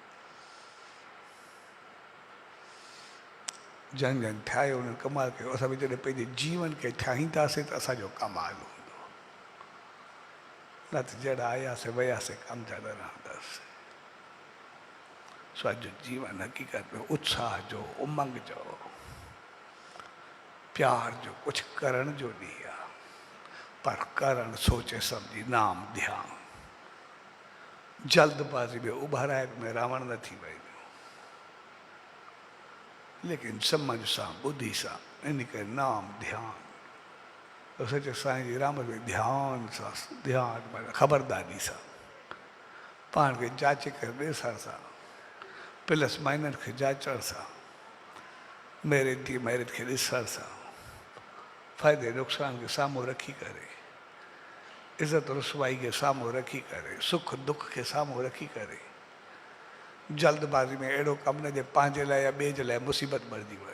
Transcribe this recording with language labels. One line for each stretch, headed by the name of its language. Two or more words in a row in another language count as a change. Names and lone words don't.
Sindhi: जन जन ठाहियो, उन्हनि कमाल कयो। असां बि जॾहिं पंहिंजे जीवन खे ठाहींदासीं त असांजो कमाल हूंदो, न त जहिड़ा आयासीं वियासीं कमु जा न रहंदासीं। सो अॼु जीवन हक़ीक़त में उत्साह जो, उमंग जो, प्यार जो, कुछ करण जो ॾींहुं आहे। पर करण सोचे सम्झी, नाम ध्यान। जल्दबाज़ी में उभाराए में रावण न थी वञे, लेकिन समझ सां, बुद्धि सां, इन करे नाम ध्यान। तो सचे साईं जी राम में ध्यान सां, ध्यान माना ख़बरदारी सां, पाण खे जाचे करे ॾिसण सां,
English: plus minus
Sindhi: खे जाचण सां, मेरिट थी मेरिट खे ॾिसण सां, फ़ाइदे नुक़सान खे साम्हूं रखी करे, इज़त रुसवाई खे साम्हूं रखी करे, सुख दुख खे साम्हूं रखी करे, जल्दबाज़ी में अहिड़ो कमु न जे पंहिंजे लाइ या ॿिए जे लाइ मुसीबत बणिजी वञे।